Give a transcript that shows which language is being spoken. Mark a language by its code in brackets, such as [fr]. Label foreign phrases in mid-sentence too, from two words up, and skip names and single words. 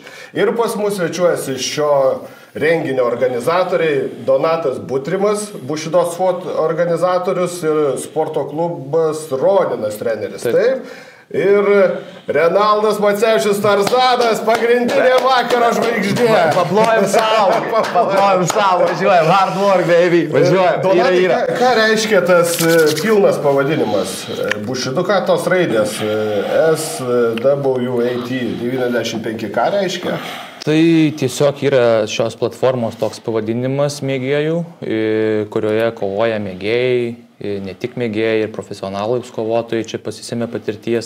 [lt] Ir pas mus svečiuojasi šio renginio organizatoriai Donatas Butrimas, Bushidos SWAT organizatorius, ir sporto klubas Roninas treneris. Taip. Ir Renaldas Macevičius Tarzanas, pagrindinė vakaro žvaigždė. Paplojam savo, važiuojam, [en] hard work, baby, [lt] važiuojam. Donatai, ką reiškia tas pilnas pavadinimas? Bushido, ką tos raidės? SWAT 95, ką reiškia? Tai tiesiog yra šios platformos toks pavadinimas mėgėjų, kurioje kovoja mėgėjai, ne tik mėgėjai ir profesionalūs kovotojai, čia pasisėmė patirties.